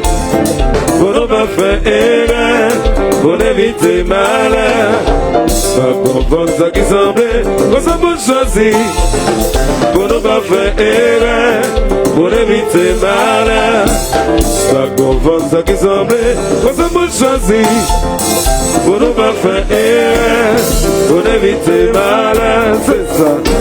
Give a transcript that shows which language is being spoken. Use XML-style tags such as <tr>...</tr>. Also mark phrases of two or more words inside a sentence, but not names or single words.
<fr>Pour ne pas faire erreur, pour éviter malheur.</fr> <pt>Vamos aqui saber, nós vamos choisir.</pt> <fr>Pour ne pas faire erreur, pour éviter malheur.</fr> <pt>Vamos aqui saber, nós vamos choisir.</pt> <fr>Pour ne pas faire erreur, pour éviter malheur. C'est ça.</fr>